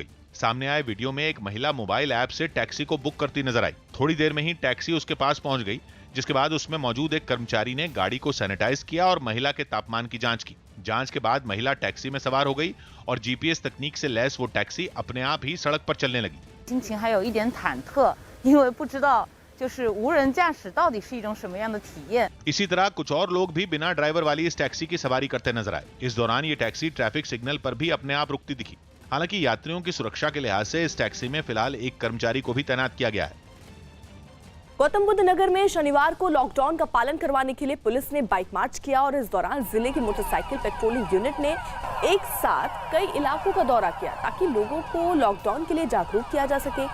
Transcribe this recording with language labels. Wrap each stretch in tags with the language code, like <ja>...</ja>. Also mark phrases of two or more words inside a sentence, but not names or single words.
<hi>सामने आए वीडियो में एक महिला</hi> <en>mobile app</en> <hi>से टैक्सी को बुक करती नजर आई। थोड़ी देर में ही टैक्सी उसके पास पहुंच गई, जिसके बाद उसमें मौजूद एक कर्मचारी ने गाड़ी को सैनिटाइज किया और महिला के तापमान की जांच की। जांच के बाद महिला टैक्सी में सवार हो गई और जीपीएस तकनीक से लैस वो टैक्सी अपने आप ही सड़क पर चलने लगी।</hi> <zh>心情还有一点忐忑，因为不知道就是无人驾驶到底是一种什么样的体验。</zh> <hi>इसी तरह कुछ और लोग भी बिना ड्राइवर वाली इस टैक्सी की सवारी करते नजर आए। इस दौरान ये टैक्सी</hi> <en>traffic signal</en> <hi>पर भी अपने आप रुकती दिखी। हालांकि यात्रियों की सुरक्षा के लिहाज से इस टैक्सी में फिलहाल एक कर्मचारी को भी तैनात किया गया है। गौतम बुद्ध नगर में शनिवार को लॉकडाउन का पालन करवाने के लिए पुलिस ने</hi> <en>bike march</en> <hi>किया और इस दौरान जिले की</hi> <en>motorcycle patrolling unit</en> <hi>ने एक साथ कई इलाकों का दौरा किया ताकि लोगों को लॉकडाउन के लिए जागरूक किया जा सके।</hi>